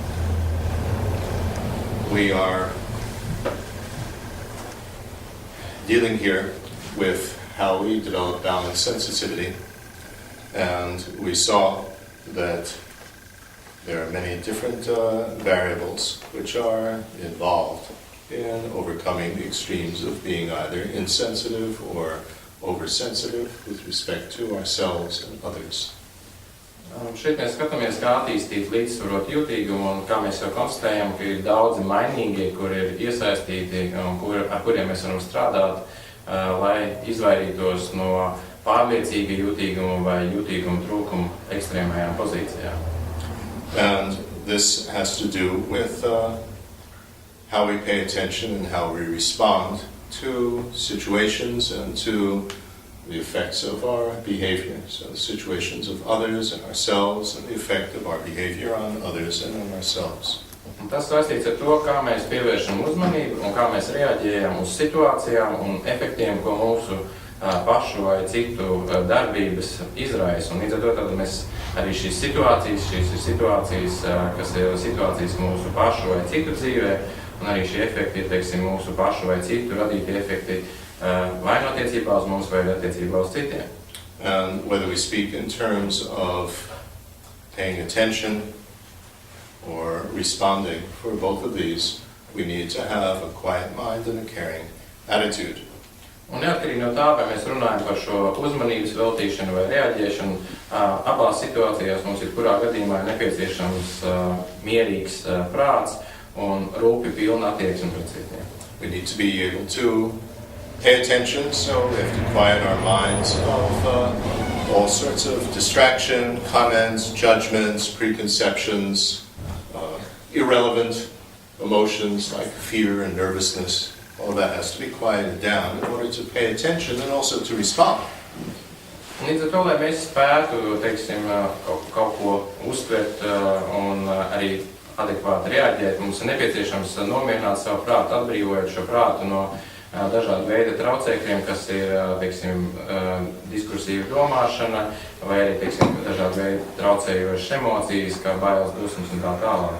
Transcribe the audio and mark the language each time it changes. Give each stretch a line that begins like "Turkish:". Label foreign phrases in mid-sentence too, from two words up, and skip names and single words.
English: We are dealing here with how we develop balanced sensitivity, and we saw that there are many different variables which are involved in overcoming the extremes of being either insensitive or oversensitive with respect to ourselves and others.
Latvian: Šeit mēs skatāmies, kā attīstīt līdzsvarot jūtīgumu, un kā mēs jau konstatējam, ka ir daudzi mainīgie, kuri ir iesaistīti un ar kuriem mēs varam strādāt, lai izvairītos no pārliecīga jūtīguma vai jūtīguma trūkuma ekstrēmajām pozīcijām.
English: And this has to do with how we pay attention and how we respond to situations and to the effects of our behavior. So the situations of others and ourselves and the effect of our behavior on others and on ourselves.
Latvian: Un tas saistīts ar to, kā mēs pievēršam uzmanību un kā mēs reaģējam uz situācijām un efektiem, ko mūsu pašu vai citu darbības izraisa. Un līdz ar to tad mēs arī šīs ir situācijas, kas ir situācijas mūsu pašu vai citu dzīvē, un arī šie efekti ir, teiksim, mūsu pašu vai citu radīti efekti vai no attiecībā uz mums vai attiecībā uz citiem.
English: And whether we speak in terms of paying attention or responding, for both of these, we need to have a quiet mind and a caring attitude.
Latvian: Un neatkarīgi no tā, vai mēs runājam par šo uzmanības veltīšanu vai reaģēšanu, abās situācijās mums ir kurā gadījumā nepieciešams mierīgs prāts un rūpi pilna attieksme pret citiem.
English: We need to be able to pay attention, so we have to quiet our minds of all sorts of distraction, comments, judgments, preconceptions, irrelevant emotions like fear and nervousness. All that has to be quieted down in order to pay attention and also to respond.
Latvian: Līdz ar to, lai mēs spētu, teiksim, kaut ko uztvert un arī adekvāti reaģēt, mums ir nepieciešams nomierināt savu prātu, atbrīvojot šo prātu no dažādu veidu traucēkļiem, kas ir, teiksim, diskursīva domāšana, vai arī, teiksim, dažādu veidu traucējošas emocijas, kā bailes, dusmas un tā tālāk.